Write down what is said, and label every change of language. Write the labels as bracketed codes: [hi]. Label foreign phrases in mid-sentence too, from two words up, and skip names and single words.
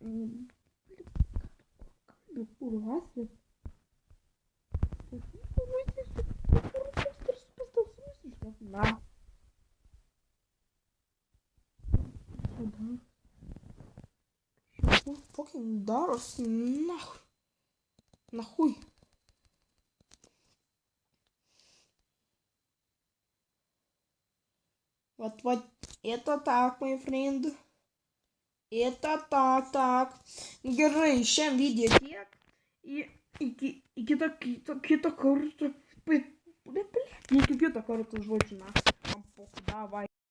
[lt] Kur vasės? Na. Что fucking darosi? [ru] Нахуй. Вот, это так, мой френд. Это так. [lt] Gerai, šiam video tiek. Iki kito karto. Iki kito karto žodžiu, na. Davai.